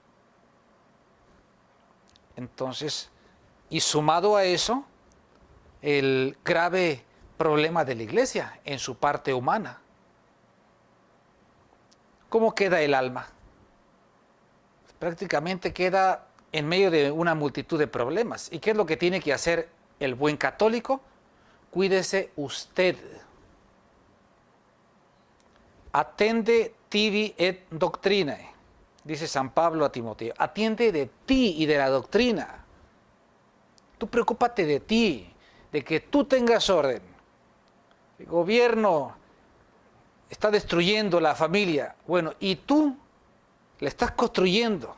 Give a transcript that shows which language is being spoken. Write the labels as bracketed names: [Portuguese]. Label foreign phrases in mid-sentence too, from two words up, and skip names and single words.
[Spanish] Entonces, y sumado a eso, el grave problema de la iglesia en su parte humana. ¿Cómo queda el alma? Prácticamente queda en medio de una multitud de problemas. ¿Y qué es lo que tiene que hacer el buen católico? Cuídese usted. [Latin] Attende tibi et doctrinae, [Spanish] dice San Pablo a Timoteo. Atiende de ti y de la doctrina. Tú preocúpate de ti, de que tú tengas orden. El gobierno está destruyendo la familia. Bueno, y tú la estás construyendo.